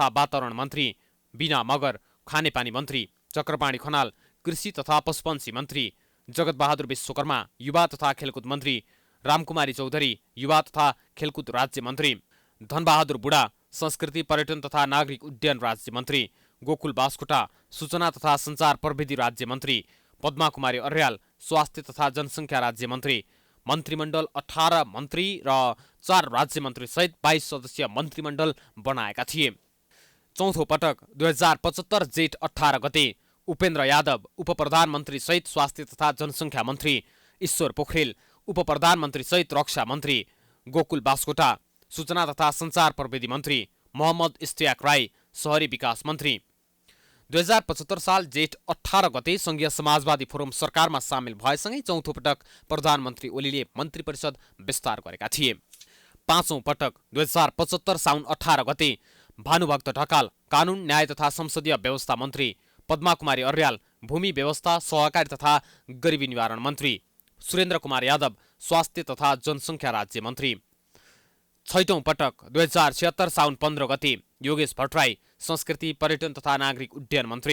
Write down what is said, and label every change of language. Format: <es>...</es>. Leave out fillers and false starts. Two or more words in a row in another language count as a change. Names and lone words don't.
<ne>वातावरण मन्त्री, बिना मगर खानेपानी मन्त्री, चक्रपाणी खनाल कृषि तथा पशुपन्छी मन्त्री, जगतबहादुर विश्वकर्मा युवा तथा खेलकुद मन्त्री, रामकुमारी चौधरी युवा तथा खेलकुद राज्य मन्त्री, धनबहादुर बुढा संस्कृति पर्यटन तथा नागरिक उड्डयन राज्य मन्त्री, गोकुल बास्कोटा सूचना तथा सञ्चार प्रविधि राज्य मन्त्री, पद्मा कुमारी अर्याल स्वास्थ्य तथा जनसङ्ख्या राज्य मन्त्री। मन्त्रीमण्डल 18 मन्त्री र 4 राज्य मन्त्री सहित 22 सदस्यीय मन्त्रीमण्डल बनाएका थिए। चौथो पटक 2075 जेठ 18 गते उपेन्द्र यादव उपप्रधानमन्त्री सहित स्वास्थ्य तथा जनसङ्ख्या मन्त्री, ईश्वर पोखरेल उपप्रधानमन्त्री सहित रक्षा मन्त्री, गोकुल बास्कोटा सूचना तथा सञ्चार प्रविधि मन्त्री मोहम्मद इस्तियाक राई शहरी विकास मन्त्री। 2075 साल जेठ 18 गते संघीय समाजवादी फोरम सरकारमा सामेल भएसँगै चौथो पटक प्रधानमन्त्री ओलीले मन्त्री परिषद विस्तार गरेका थिए। पाँचौं पटक 2075 साउन 18 गते भानुभक्त ढकाल कानुन न्याय तथा संसदीय व्यवस्था मन्त्री, पद्मा कुमारी अर्याल भूमि व्यवस्था सहकारी तथा गरिबी निवारण मन्त्री, सुरेन्द्र कुमार यादव स्वास्थ्य तथा जनसङ्ख्या राज्य मन्त्री। छैटौं पटक 2076 साउन 15 गते योगेश भट्टराई संस्कृति पर्यटन तथा नागरिक उड्डयन मन्त्री।</ne>